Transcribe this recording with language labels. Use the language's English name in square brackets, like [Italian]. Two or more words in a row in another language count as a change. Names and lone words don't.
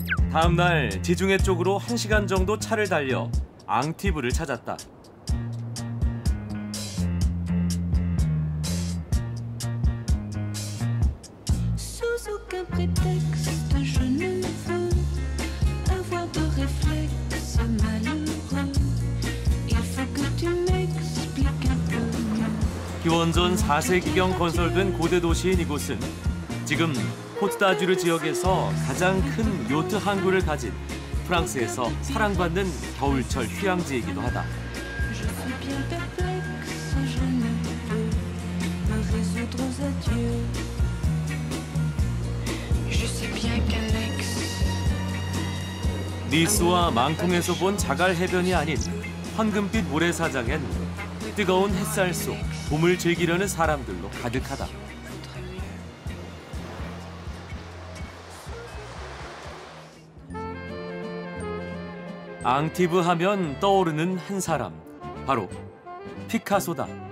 [Korean] 다음 날 지중해 쪽으로 1시간 정도 차를 달려 앙티브를 찾았다. [French] Sous aucun prétexte, je ne veux avoir de réflexe malheureux. Il faut que tu m'expliques un peu mieux. [Korean] 기원전 4세기경 건설된 고대 도시인 이곳은 지금 코트다주르 지역에서 가장 큰 요트 항구를 가진 프랑스에서 사랑받는 겨울철 휴양지이기도 하다. [French] Je suis bien perplexe, je ne peux me résoudre aux adieux. Je sais bien qu'Alex. [Korean] 니스와 망통에서 본 자갈 해변이 아닌 황금빛 모래사장엔 뜨거운 햇살 속 봄을 즐기려는 사람들로 가득하다. 앙티브 하면 떠오르는 한 사람, 바로 피카소다.